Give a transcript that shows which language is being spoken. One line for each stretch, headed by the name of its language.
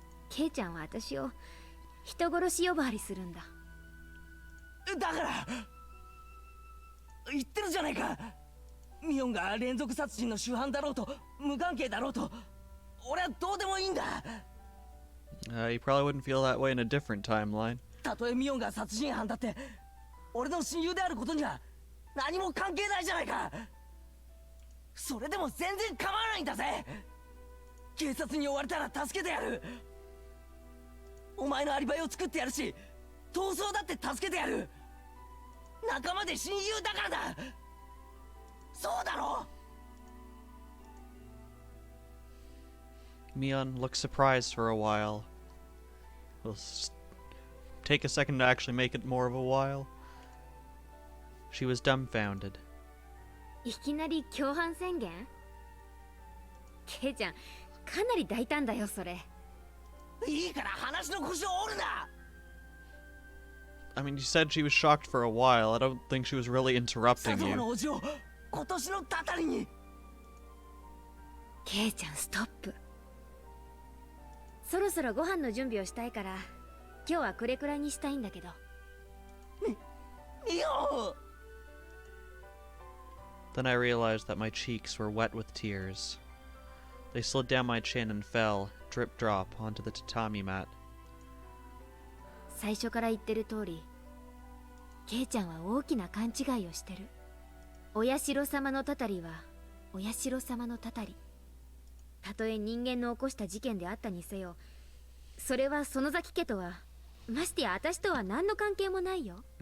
Japanese: ケイちゃんは私を人殺し呼ばわりするんだ。だから言ってるじゃないか。ミオンが連続殺人の主犯だろうと無関係だろうと俺はどうでもいいんだ。
English: You probably wouldn't feel that way in a different timeline.
Japanese: たとえミオンが殺人犯だって俺の親友であることには何も関係ないじゃないか。それでも全然構わないんだぜ。警察に追われたら助けてやる。お前のアリバイを作ってやるし、逃走だって助けてやる。仲間で親友だからだ。そうだろ。
English: Mion looked surprised for a while. Take a second to actually make it more of a while. She was dumbfounded.
Japanese: いきなり共犯宣言？ケイちゃん、かなり大胆だよそれ。いいから話の腰を折るな。
English: I mean, you said she was shocked for a while. I don't think she was really interrupting
Japanese: 里子
English: you.
Japanese: の叔父を今年のたたりに。ケイちゃんストップ。そろそろご飯の準備をしたいから今日はこれくらいにしたいんだけど。ミオン。
English: Then I realized that my cheeks were wet with tears. They slid down my chin and fell, drip drop, onto the tatami mat.
Japanese: 最初から言ってる通り、ケイちゃんは大きな勘違いをしてる。お社様のたたりはお社様のたたり。たとえ人間の起こした事件であったにせよ、それは園崎家とは、ましてや私とは何の関係もないよ。